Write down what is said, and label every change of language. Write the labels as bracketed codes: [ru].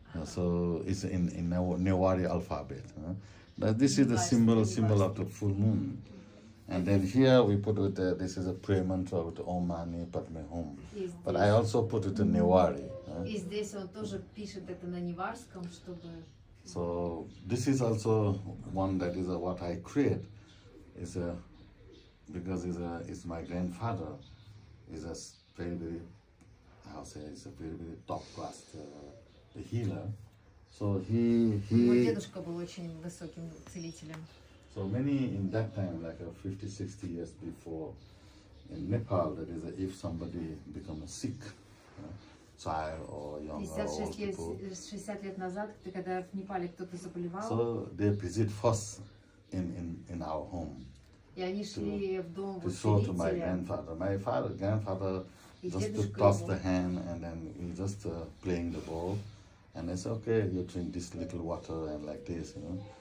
[en] So it's in Newari alphabet. This is the symbol of the full moon. And then here we put with this is a prayer mantra with Om Mani Padme Hum. But I also put it in Newari. [ru] И здесь он тоже пишет это на неварском, чтобы... [en] So this is also one that is what I create. Is because it's my grandfather. Is a very how say it's a very top class the healer. So he. [ru] Мой дедушка был очень высоким целителем. [en] So many in that time, like 50-60 years before, in Nepal, that is if somebody becomes sick, child or young or old people, [ru] 60 лет назад, когда в Непале кто-то заболевал, [en] so they visit first in our home. [ru] И они шли в дом [en] to show to my [ru] целителя. [en] grandfather. My grandfather just to toss the hand and then he just playing the ball, and they say, okay, you drink this little water and like this, you know.